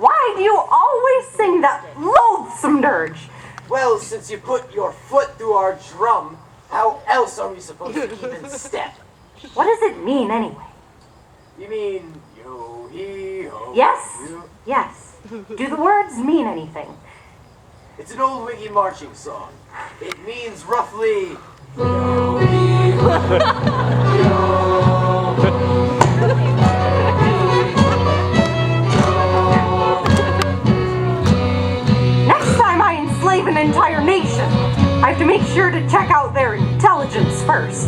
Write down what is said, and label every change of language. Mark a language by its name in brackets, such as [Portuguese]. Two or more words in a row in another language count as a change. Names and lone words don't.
[English] Why do you always sing that loathsome dirge? Well, since you put your foot through our drum, how else are we supposed to even step? What does it mean anyway? You mean yo-hee-ho? Yes? yo- Yes. Do the words mean anything? It's an old wiggy marching song. It means roughly... Next time I enslave an entire nation, I have to make sure to check out their intelligence first.